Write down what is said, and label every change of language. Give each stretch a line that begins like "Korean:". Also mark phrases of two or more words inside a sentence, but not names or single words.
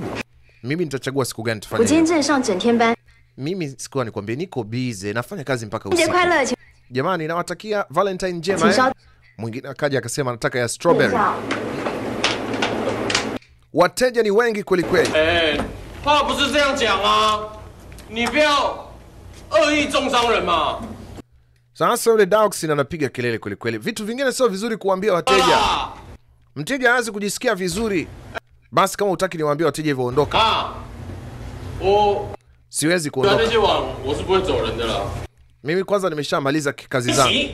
Swahili: Mimi nitachagua siku gani tufanye. Mimi sikuwa nikwambie niko busy, nafanya kazi mpaka usiku. Jamani nawatakia Valentine njema. Mwingine akaja akasema anataka ya strawberry. Wateja ni wengi kweli kweli.
Chinese: 话不是这样讲啊，你不要恶意中伤人嘛。
Swahili: Sasa yule Dioxin anapiga kelele kweli kweli. Vitu vingine sio vizuri kuambia wateja. Mteja hawezi kujisikia vizuri. Basi kama utaki niwaambie wateja hivyo ondoka. Siwezi kuondoka. Mimi kwanza nimeshamaliza kazi zangu.